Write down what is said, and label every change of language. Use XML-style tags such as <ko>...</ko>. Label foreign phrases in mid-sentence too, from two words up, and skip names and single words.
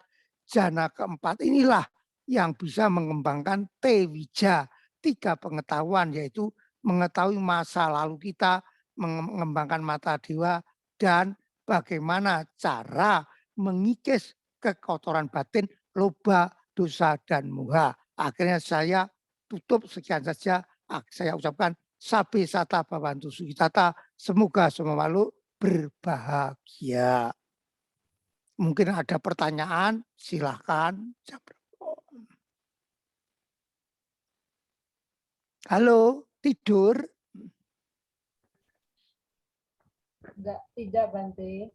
<id>Jana keempat inilah yang bisa mengembangkan tewija, 3 pengetahuan, yaitu mengetahui masa lalu kita, mengembangkan mata dewa, dan bagaimana cara mengikis kekotoran batin, loba, dosa, dan moha. Akhirnya saya tutup, sekian saja. Saya ucapkan</id> <pi>sabe sata bawantu sukitata,</pi> <id>semoga semua makhluk berbahagia. Mungkin ada pertanyaan, silahkan. Halo, tidur? Tidak, Bante.</id>